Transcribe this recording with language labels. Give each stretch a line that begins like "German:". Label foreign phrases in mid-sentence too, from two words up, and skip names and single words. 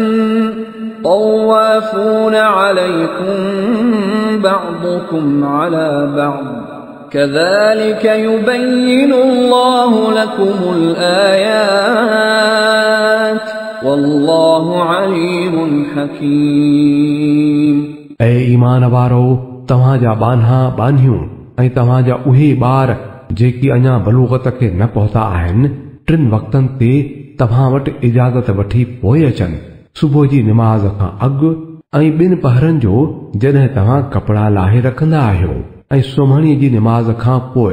Arabic: طوافون عليكم بعضكم على بعض كذلك يبين الله لكم الآيات والله عليم حكيم।
Sindhi: ऐं ईमान वारो तव्हां जा बान्हा बान्हियूं ऐं तव्हां जा उहे ॿार जेकी अञा बलूगत खे न पहुता आहिनि 3 वक़्तनि ते तव्हां वटि इजाज़त वठी पोइ अचनि। सुबुह जी निमाज़ खां अॻु ऐं 2 पहरनि जो जॾहिं तव्हां कपड़ा लाहे रखंदा आहियो ऐं सुम्हणीअ जी निमाज़ खां पोइ।